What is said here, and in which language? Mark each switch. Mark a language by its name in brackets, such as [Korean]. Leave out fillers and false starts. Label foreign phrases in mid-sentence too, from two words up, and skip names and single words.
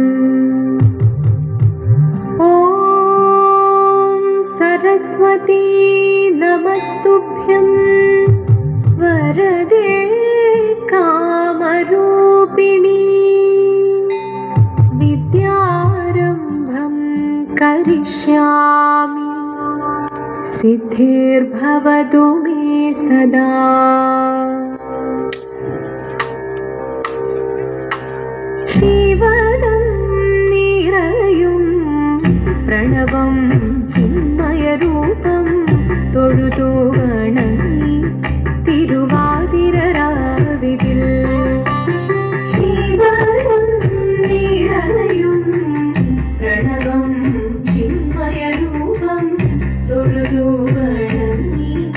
[Sanskrit] ॐ सरस्वती नमस्तुभ्यं वरदे कामरूपिणी विद्यारम्भं करिष्यामि सिद्धिर्भवतु मे सदा। [Malayalam] ശിവനും നിറയും പ്രണവം ചിന്മയരൂപം തൊഴുതു വണങ്ങി തിരുവാതിരരാവിതിൽ ശിവനും നിറയും പ്രണവം ചിന്മയരൂപം തൊഴുതു വണങ്ങി